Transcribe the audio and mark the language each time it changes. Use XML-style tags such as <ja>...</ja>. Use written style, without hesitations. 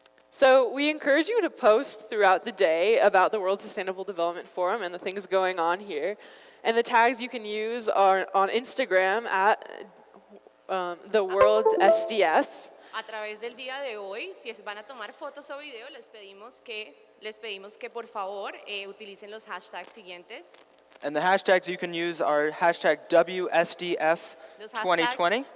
<en>So we encourage you to post throughout the day about the World Sustainable Development Forum and the things going on here. And the tags you can use are on Instagram at the World SDF.</en> <es>A través del día de hoy, si van a tomar fotos o videos, les pedimos que por favor utilicen los hashtags siguientes.</es> <en>And the hashtags you can use are hashtag WSDF 2020.</en>